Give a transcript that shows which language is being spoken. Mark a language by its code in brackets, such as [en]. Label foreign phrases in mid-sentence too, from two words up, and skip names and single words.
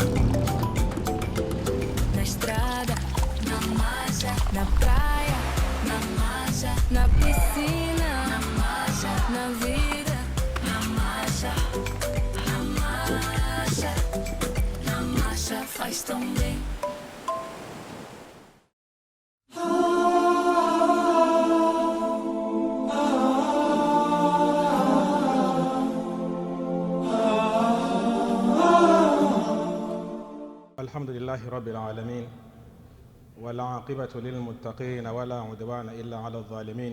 [pt] Na estrada, na marcha, na praia, na marcha, na piscina, na marcha, na vida, na marcha, na marcha, na marcha faz tão bem. [ar] الحمد لله رب العالمين والعاقبة للمتقين ولا عدوان إلا على الظالمين